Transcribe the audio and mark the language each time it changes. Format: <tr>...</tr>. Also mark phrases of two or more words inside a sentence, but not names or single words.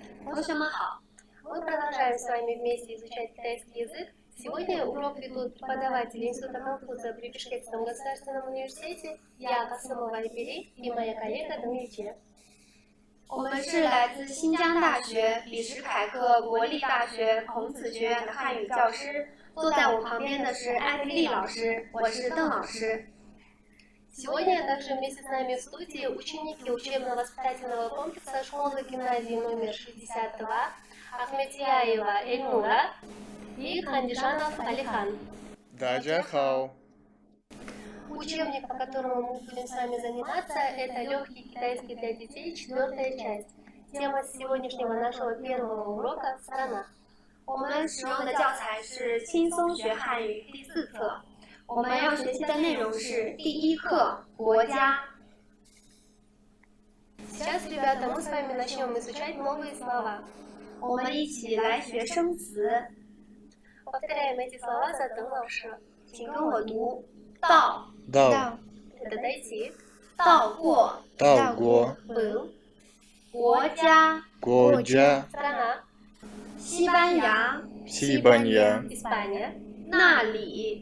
<zh>同学们好，</zh> <ru>мы продолжаем с вами вместе изучать китайский язык. Сегодня урок ведут преподаватели Института Конфуция при Бишкекском государственном университете я, Касымова Айпери, и моя коллега Дмитрия.</ru> <zh>我们是来自新疆大学比什凯克国立大学孔子学院的汉语教师，坐在我旁边的是艾菲丽老师，我是邓老师。</zh> <ru>Сегодня также вместе с нами в студии ученики учебно-воспитательного комплекса школы-гимназии номер 62 Ахметьяева Эльнура и Хандижанов Алихан.</ru> <zh>大家好。</zh> <ru>Учебник, по которому мы будем с вами заниматься, это «Легкий китайский для детей», 4-я часть. Тема сегодняшнего нашего первого урока – «Страна».</ru> <zh>我们使用的教材是轻松学汉语第4课，我们要学习的内容是第1课国家。</zh> <ru>Сейчас, ребята, мы с вами начнем изучать новые слова.</ru> <zh>我们一起来学生词，</zh> <ru>Повторяем эти слова за Дэн 老师.</ru> <zh>请跟我读：到，到</zh> <ru>Это дойти.</ru> <zh>到过，到过</zh> <ru>Был.</ru> <zh>国家，国家</zh> <ru>Страна.</ru> <zh>西班牙，西班牙</zh> <ru>Испания.</ru> <zh>那里，</zh>